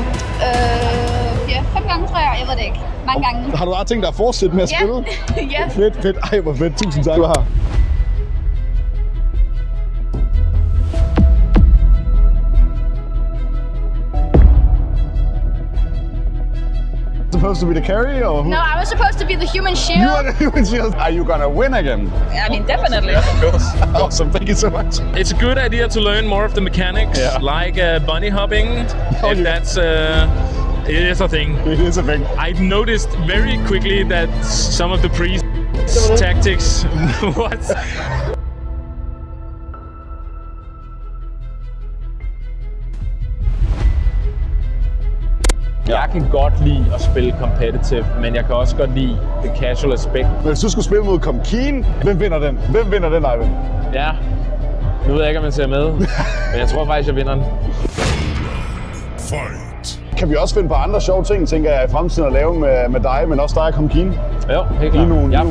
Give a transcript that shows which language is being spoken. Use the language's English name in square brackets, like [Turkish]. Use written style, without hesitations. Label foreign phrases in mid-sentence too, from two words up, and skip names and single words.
[Danish] Ja, 5 gange tror jeg. Jeg ved det ikke. Mange gange. Har du bare tænkt dig at fortsætte med at spille? Ja. Fedt. Ej, hvor fedt. Tusind tak, du har. [English] Supposed to be the carry or who? No, I was supposed to be the human shield. You are the human shield. Are you gonna win again? I mean, definitely. Awesome. Thank you so much. It's a good idea to learn more of the mechanics, like bunny hopping, if that's it is a thing. It is a thing. I noticed very quickly that some of the tactics was [Danish] Jeg kan godt lide at spille competitive, men jeg kan også godt lide [English] the casual aspect. [Danish] Men hvis du skulle spille mod Comkeen, hvem vinder den? Hvem vinder den, Eivind? Ja, nu ved jeg ikke, om man ser med, men jeg tror faktisk, jeg vinder den. Kan vi også finde på andre sjove ting, tænker jeg, i fremtiden at lave med dig, men også dig og Comkeen? Jo, helt I er klart. nogle Jeg er